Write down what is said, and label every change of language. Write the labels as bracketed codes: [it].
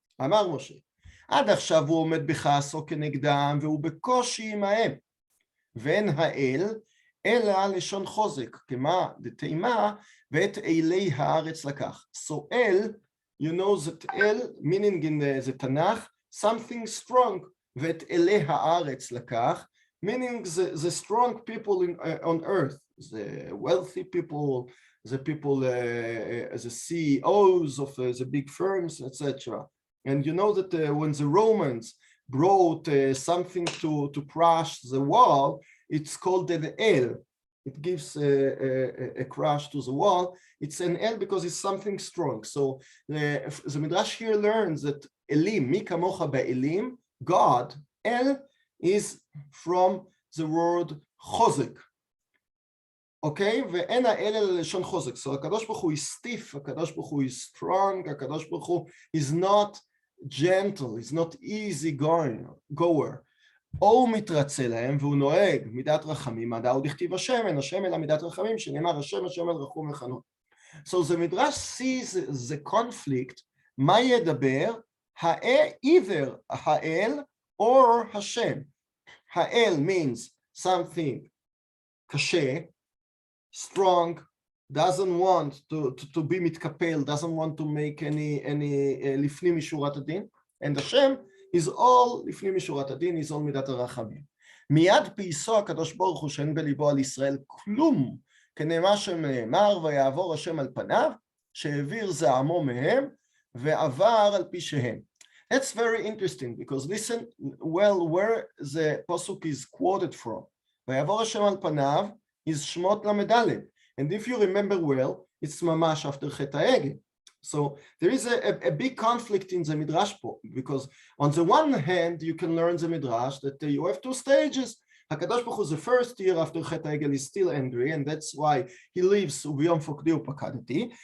[he] אמר משה, עד עכשיו הוא עומד בכעסו כנגדם והוא בקושי עמהם, ואין האל אלא לשון חוזק, כמה דתימה, ואת אלי הארץ לקח. [en] So El, you know that El, meaning in the Tanakh, something strong, [he] ואת אלי הארץ לקח, [en] meaning the strong people on earth, the wealthy people, the people, the CEOs of the big firms, etc. And you know that when the Romans brought something to crash the wall, it's called an L. It gives a crash to the wall. It's an L because it's something strong. So the Midrash here learns that Elim, [he] mi kamocha be'elim, [en] God, El, is from the word chozek. Okay? [he] ואין האל אלא לשון חוזק. [en] So הקדוש ברוך הוא is stiff, הקדוש ברוך הוא is strong, הקדוש ברוך הוא is not gentle, is not easy goer. [he] או הוא מתרצה להם והוא נוהג מידת רחמים, מדע הוא דכתיב השם, אין השם אלא מידת רחמים, שנאמר השם השם אל רחום וחנון. [en] So the Midrash sees the conflict, [he] מה ידבר? [en] Either האל or השם. האל means something קשה, strong, doesn't want to be מתקפל, doesn't want to make any [he] לפנים משורת הדין, [en] and השם is all לפנים משורת הדין, is all מידת הרחמים. [he] מיד פייסו הקדוש ברוך הוא שאין בליבו על ישראל כלום, כנאמר שנאמר ויעבור השם על פניו, שהעביר זעמו מהם ועבר על פי שהם. [en] That's very interesting because listen well where the pasuk is quoted from. [he] ויעבור השם על פניו is שמות למדלת. [en] And if you remember well, it's ממש after חטא העגל. So there is a big conflict in the Midrash because on the one hand, you can learn the Midrash that you have two stages. HaKadosh Baruch Hu, the first year after Chet HaEgel is still angry, and that's why he leaves [he] Ubiyom Fokdi Upakadati.